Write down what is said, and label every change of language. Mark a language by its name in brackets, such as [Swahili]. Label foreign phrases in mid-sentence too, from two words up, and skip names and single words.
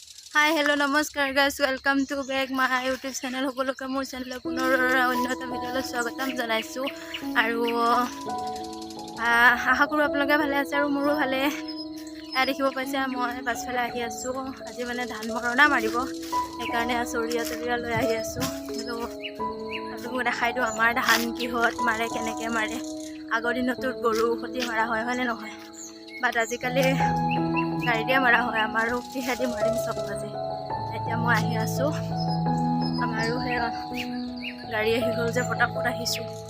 [English] hi hello namaskar guys welcome to back my YouTube channel [Assamese] সকলোকে মোৰ চেনেল পুনৰ অন্যতম ভিডিঅ'লৈ স্বাগতম জনাইছোঁ আৰু আশা কৰোঁ আপোনালোকে ভালে আছে আৰু মোৰো ভালে দেখিব পাইছে মই পাছফালে আহি আছোঁ আজি মানে ধান মৰণা মাৰিব সেইকাৰণে চৰিয়া লৈ আহি আছোঁ কিন্তু আপোনালোকক দেখাই দিওঁ আমাৰ ধান কিহত মাৰে কেনেকৈ মাৰে আগৰ দিনতো গৰু সতি মাৰা হয়নে নহয় বাট আজিকালি গাড়ীৰে মাৰা হয় আমাৰো কিহেদি মাৰিম চব আজি এতিয়া মই আহি আছোঁ আমাৰো গাড়ী আহি গ'ল যে পটাপট আহিছোঁ